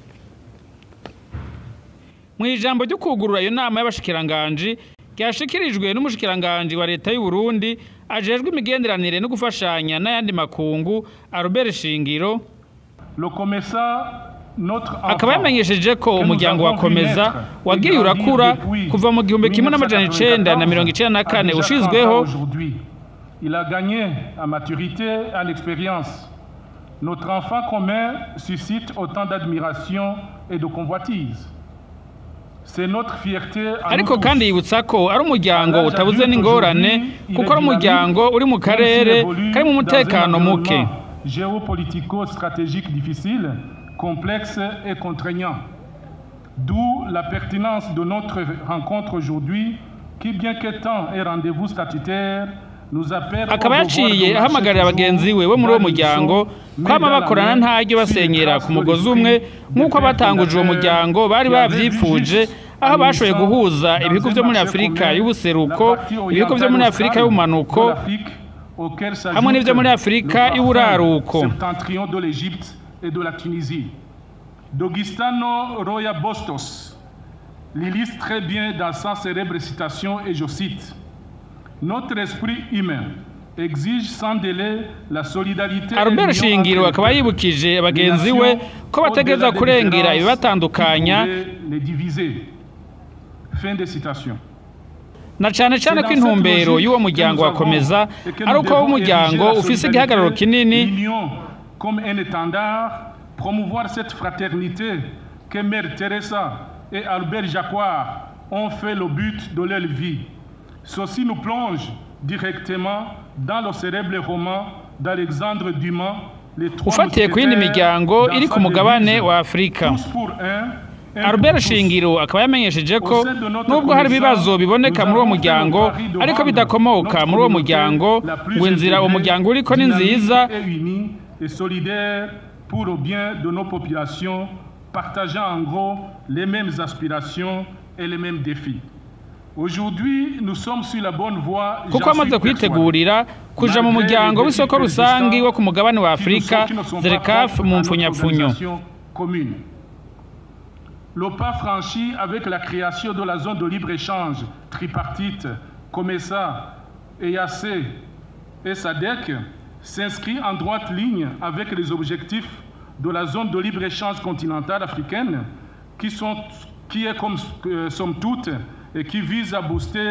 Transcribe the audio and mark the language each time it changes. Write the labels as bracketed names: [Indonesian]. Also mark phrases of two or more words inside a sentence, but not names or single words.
[Rundi] Mu ijambo ryo kugurura iyo nama y'abashikiranganje ryashikirijwe n'umushikiranganje wa leta y'u Burundi ajejwe imigenderanire no gufashanya n'ayandi makungu Albert Shingiro, akaba yamenyesheje ko umuryango wa komeza wagiye urakura kuva mu 1994 ushizweho. [French] Il a gagné à maturité, à l'expérience. Notre enfant commun suscite autant d'admiration et de convoitise. [Rundi] Ariko kandi yibutsa ko ari umuryango utabuze n'ingorane kuko ari umuryango uri mu karere kari mu mutekano muke. [French] Géopolitico-stratégique difficile, complexe et contraignant. D'où la pertinence de notre rencontre aujourd'hui qui, bien qu'étant un rendez-vous statutaire, [Rundi] akaba yaciye ahamagarira abagenzi we bo muri uwo muryango kwama bakorana ntaryo basenyera ku mugozi umwe nk'uko abatanguje uwo muryango bari bavyipfuje, aho bashoboye guhuza ibihugu vyo muri Afrika y'ubuseruko, ibihugu vyo muri Afrika y'ubumanuko hamwe n'ivyo muri Afrika y'uburaruko. [French] D'Augustano Roya Bostos l'illustre très bien dans sa célèbre citation, et je cite: Notre esprit humain exige sans délai la solidarité. [Rundi] Albert Shingiro akaba yibukije abagenzi we ko bategeza kurengera ibibatandukanya. [French] Fin de citation. [Rundi] Na cane cane ko intumbero y'uwo muryango wakomeza ari uko umuryango ufise igihagararo kinini [French] comme un étendard, promouvoir cette fraternité que Mère Teresa et Albert Jacquard ont fait le but de leur vie. Ceci nous plonge directement dans le célèbre roman d'Alexandre Dumas, [Rundi] ufatiye ku yindi miryango iri ku mugabane wa Afrika. Albert Shingiro akaba yamenyesheje ko nubwo hari ibibazo biboneka muri uwo muryango ariko bidakomoka muri uwo muryango ngo inzira uwo muryango uriko ni nziza [French] et solidaire pour le bien de nos populations, partageant en gros les mêmes aspirations et les mêmes défis. Aujourd'hui, nous sommes sur la bonne voie. [Rundi] Kuko amaze kwitegurira kuja mu muryango w'isoko rusangi wo ku mugabane wa Afrika ZERECAF mu mpfunyapfunyo. [French] Le pas franchi avec la création de la zone de libre-échange tripartite, COMESA, EAC et SADC s'inscrit en droite ligne avec les objectifs de la zone de libre-échange continentale africaine qui est comme somme toute et qui vise à booster